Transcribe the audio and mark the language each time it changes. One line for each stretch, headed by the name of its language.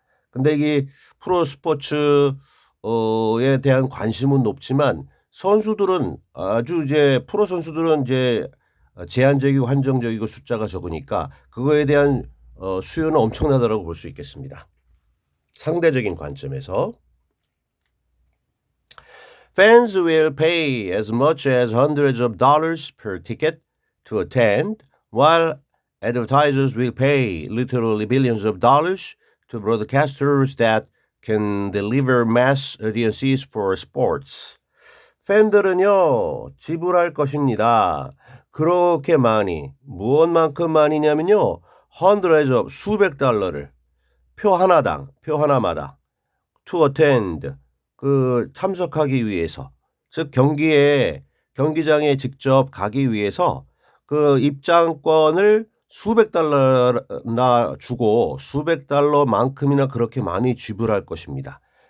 Korean: 근데 이게 프로 스포츠에 대한 관심은 높지만 선수들은 프로 선수들은 이제 제한적이고 한정적이고 숫자가 적으니까 그거에 대한 수요는 엄청나다라고 볼 수 있겠습니다. 상대적인 관점에서
English: Fans will pay as much as hundreds of dollars per ticket to attend, while advertisers will pay literally billions of dollars to broadcasters that can deliver mass audiences for sports.
Korean: 팬들은요, 지불할 것입니다. 그렇게 많이, 무엇만큼 많이냐면요,
English: hundreds of
Korean: 수백 달러를 표 하나마다
English: to attend,
Korean: 참석하기 위해서, 즉 경기장에 직접 가기 위해서 그 입장권을 수백 달러나 주고 수백 달러만큼이나 그렇게 많이 지불할 것입니다.